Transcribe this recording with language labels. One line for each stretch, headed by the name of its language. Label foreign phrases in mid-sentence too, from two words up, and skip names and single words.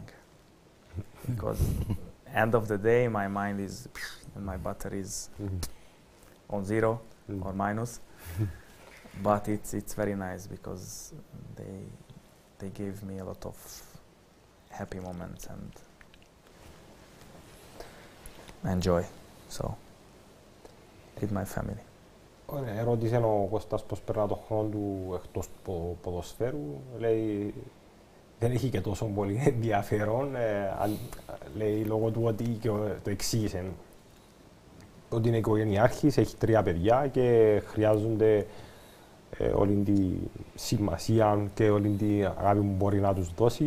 English: Because end of the day, my mind is and my battery is on 0 or minus. But it's very nice because they gave me a lot of happy moments and enjoy. So with my family.
Greek: Ερώτησε ο Κώστας πώς περνά τον χρόνο του εκτός ποδοσφαίρου. Λέει δεν έχει και τόσο πολύ ενδιαφέρον. Λέει λόγω του ότι και το εξήγησε ότι είναι οικογενειάρχης, έχει 3 παιδιά και χρειάζονται όλη τη σημασία και όλη την αγάπη που μπορεί να τους δώσει.